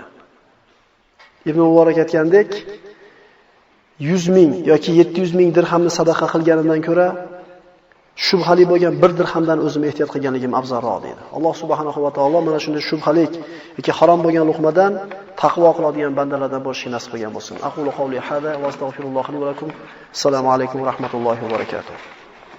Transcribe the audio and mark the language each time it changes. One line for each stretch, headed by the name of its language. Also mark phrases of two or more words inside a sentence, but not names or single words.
Uzbek: Ibn Muborak aytgandek, 100 ming yoki 700 ming dirhamni sadaqa qilganidan ko'ra shubhali bo'lgan bir dirhamdan o'zim ehtiyot qilganligim afzalroq dedi. Alloh
Arabic: سبحانه وتعالى
Uzbek: mana shunday shubhalik yoki harom bo'lgan luqmadan taqvo qiladigan bandalardan bo'lishni nasib qilgan bo'lsin.
Arabic: أقول قولي هذا وأستغفر الله ولكم. السلام عليكم ورحمة الله وبركاته.